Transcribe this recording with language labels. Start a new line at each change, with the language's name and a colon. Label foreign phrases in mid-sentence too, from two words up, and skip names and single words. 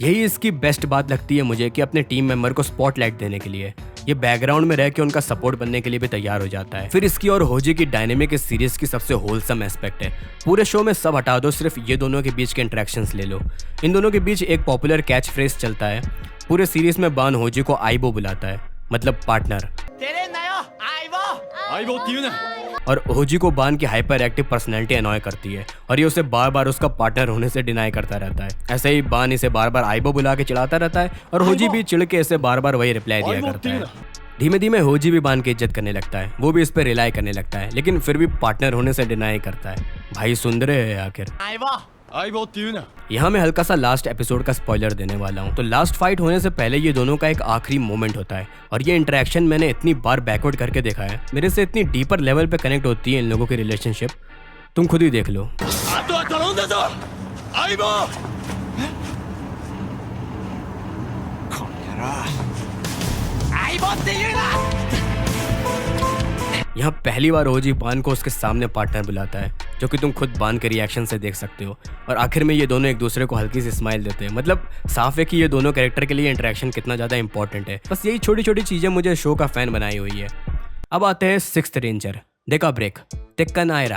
Hindi: यही इसकी बेस्ट बात लगती है मुझे कि अपने
English: team member
Hindi: को स्पॉटलाइट देने के लिए ये बैकग्राउंड में रह के उनका सपोर्ट बनने के लिए भी तैयार हो जाता है। फिर इसकी और होजी की डायनेमिक इस सीरीज की सबसे
English: wholesome aspect
Hindi: है। पूरे शो में सब हटा दो, सिर्फ ये दोनों के बीच के इंटरेक्शंस ले लो। इन दोनों के बीच एक पॉपुलर
English: catch phrase
Hindi: चलता है। पूरे सीरीज में बान होजी को आईबो बुलाता है, मतलब पार्टनर,
Japanese: 相棒って言うな。
Hindi: और होजी को बान की
English: hyper active personality
Hindi: अनॉय करती है और ये उसे बार बार उसका पार्टनर होने से डिनाई करता रहता है। ऐसे ही बान इसे बार बार आईबो बुला के चिढ़ाता रहता है और होजी भी चिढ़ के इसे बार बार वही रिप्लाई दिया करता है। धीमे धीमे होजी भी बान की इज्जत करने लगता है, वो भी इस पर रिलाई करने लगता है, लेकिन फिर भी पार्टनर होने से डिनाई करता है। भाई सुंदर है आखिर।
Japanese: 相棒って言うな。
Hindi: यहाँ मैं हल्का सा
English: last episode
Hindi: का स्पॉइलर देने वाला हूँ। तो
English: last fight
Hindi: होने से पहले ये दोनों का एक आखिरी मोमेंट होता है और ये इंटरेक्शन मैंने इतनी बार बैकवर्ड करके देखा है, मेरे से इतनी
English: deeper level
Hindi: पे कनेक्ट होती है इन लोगों की रिलेशनशिप, तुम खुद ही देख लो।
Japanese: あとは頼んだぞ。相棒。この野郎。相棒って言うな。
Hindi: यहाँ पहली बार होजी बान को उसके सामने पार्टनर बुलाता है, जो कि तुम खुद बान के रिएक्शन से देख सकते हो। और आखिर में ये दोनों एक दूसरे को हल्की सी स्माइल देते हैं। मतलब साफ है कि ये दोनों कैरेक्टर के लिए इंटरेक्शन कितना ज़्यादा इंपॉर्टेंट है। बस यही छोटी छोटी चीज़ें मुझे शो का फैन बनाई हुई है। अब आते हैं
English: sixth ranger
Hindi: डेका ब्रेक टेक्कानायरा।